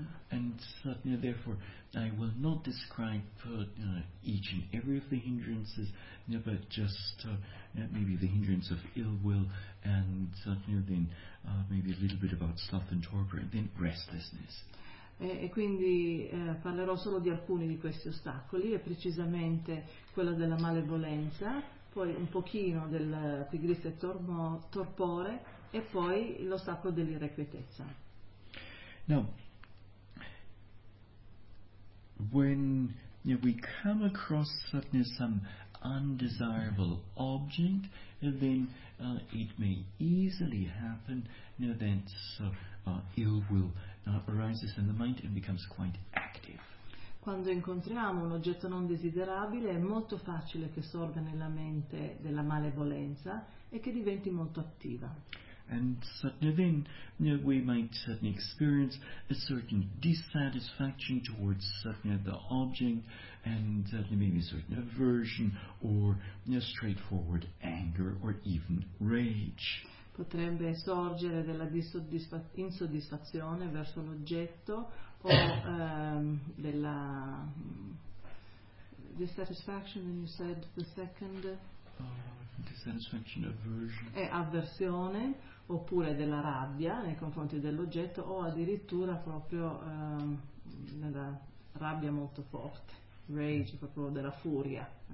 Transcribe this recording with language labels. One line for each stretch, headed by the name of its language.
English: And certainly, therefore, I will not describe each and every of the hindrances, but just maybe the hindrance of ill will, and certainly then maybe a little bit about sloth and torpor, and then restlessness.
Italian: E quindi parlerò solo di alcuni di questi ostacoli, e precisamente quello della malevolenza, poi un pochino del pigrizia e torpore, e poi l'ostacolo dell'irrequietezza.
English: Now, when we come across some undesirable object, then it may easily happen that ill will arises in the mind and becomes quite active.
Italian: Quando incontriamo un oggetto non desiderabile, è molto facile che sorga nella mente della malevolenza e che diventi molto attiva.
English: And suddenly then, we might suddenly experience a certain dissatisfaction towards suddenly the object, and suddenly maybe a certain aversion or straightforward anger or even rage.
Italian: Potrebbe sorgere della insoddisfazione verso l'oggetto o della
English: dissatisfaction, when you said the second dissatisfaction, aversion.
Italian: È avversione, oppure della rabbia nei confronti dell'oggetto, o addirittura proprio della rabbia molto forte, rage, proprio della furia.